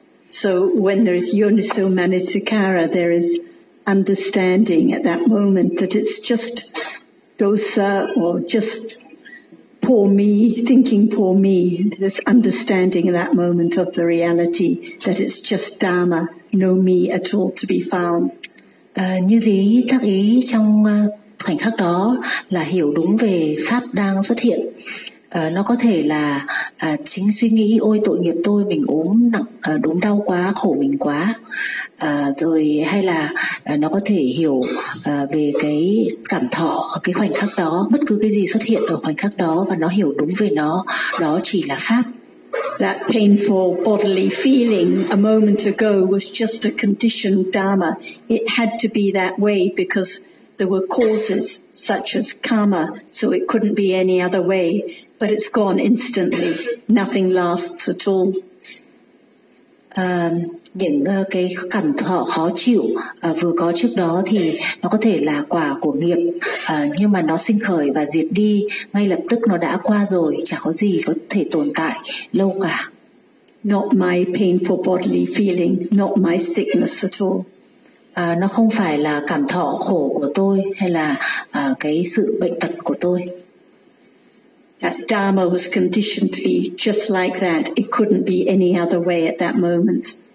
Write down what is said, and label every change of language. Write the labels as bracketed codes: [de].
[en] So when there is yoniso manasikara, there is understanding at that moment that it's just dosa or just poor me, thinking poor me. There's understanding in that moment of the reality that it's just dharma, no me at all to be found. [vi] Như thế tác ý trong khoảnh khắc đó là hiểu đúng về pháp đang xuất hiện. Nó có thể là chính suy nghĩ ôi tội nghiệp tôi, mình ốm nặng, đúng đau quá, khổ mình quá. Rồi hay là nó có thể hiểu về cái cảm thọ ở cái khoảnh khắc đó, bất cứ cái gì xuất hiện ở khoảnh khắc đó và nó hiểu đúng về nó, đó chỉ là pháp. [en] That painful bodily feeling a moment ago was just a conditioned dharma. It had to be that way because there were causes such as karma, so it couldn't be any other way. But it's gone instantly. Nothing lasts at all. [vi] Những cái cảm thọ khó chịu vừa có trước đó thì nó có thể là quả của nghiệp, nhưng mà nó sinh khởi và diệt đi ngay lập tức, nó đã qua rồi, chẳng có gì có thể tồn tại lâu cả. [en] Not my painful bodily feeling, not my sickness at all. [vi] Nó không phải là cảm thọ khổ của tôi hay là cái sự bệnh tật của tôi. [en] That dharma was conditioned to be just like that. It couldn't be any other way at that moment.